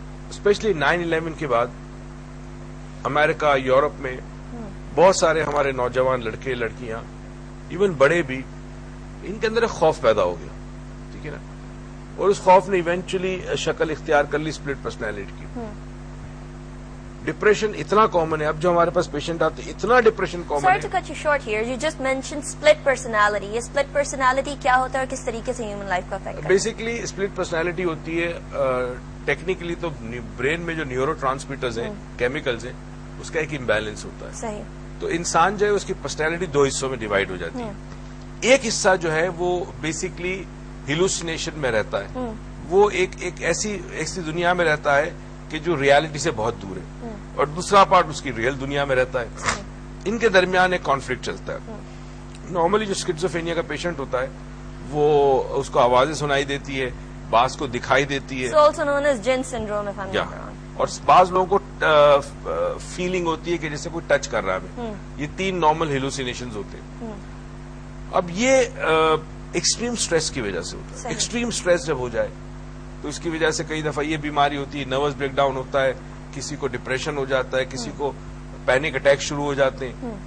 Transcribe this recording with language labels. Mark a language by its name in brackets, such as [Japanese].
[Urdu] Especially 9/11 کے بعد امریکہ, Europe میں بہت سارے ہمارے نوجوان لڑکے لڑکیاں, ایون بڑے بھی, ان کے اندر ایک خوف پیدا ہو گیا. ٹھیک ہے نا, اور اس خوف نے ایونچولی شکل اختیار کر لی اسپلٹ پرسنالٹی کی. ڈپریشن اتنا کامن ہے اب جو ہمارے پاس پیشنٹ آتے ہیں, اتنا ڈپریشن کامن ہے. [English] Sorry to cut you short here. You just mentioned split personality. [Urdu] یہ split personality کیا ہوتا ہے اور کس طریقے سے ہیومن لائف کو افیکٹ کرتا ہے؟ بیسکلی اسپلٹ پرسنالٹی ہوتی ہے, ٹیکنیکلی تو برین میں جو نیورو ٹرانسمیٹرز ہیں, کیمیکلز ہیں, اس کا ایک امبیلنس ہوتا ہے. صحیح. تو انسان جو ہے اس کی پرسنالٹی 2 حصوں میں ڈیوائڈ ہو جاتی ہے. ایک حصہ جو ہے وہ بیسکلی ہیلوسینیشن میں رہتا ہے, وہ ایک ایسی دنیا میں رہتا ہے کہ جو ریالٹی سے بہت دور ہے, اور دوسرا پارٹ اس کی ریئل دنیا میں رہتا ہے. ان کے درمیان ایک کانفلکٹ چلتا ہے. نارملی جو اسکیزوفرینیا کا پیشنٹ ہوتا ہے وہ اس کو آوازیں سنائی دیتی ہے, بعض کو دکھائی دیتی ہے, [English] also known as Jinn syndrome if I'm not wrong. [Urdu] اور بعض لوگوں کو فیلنگ ہوتی ہے کہ جیسے کوئی ٹچ کر رہا ہے. یہ 3 نارمل ہیلوسینیشنز ہوتے ہیں. اب یہ ایکسٹریم سٹریس کی وجہ سے ہوتا ہے. ایکسٹریم سٹریس جب ہو جائے تو اس کی وجہ سے کئی دفعہ یہ بیماری ہوتی ہے, نروس بریک ڈاؤن ہوتا ہے, کسی کو ڈپریشن ہو جاتا ہے, کسی کو پینک اٹیک شروع ہو جاتے ہیں.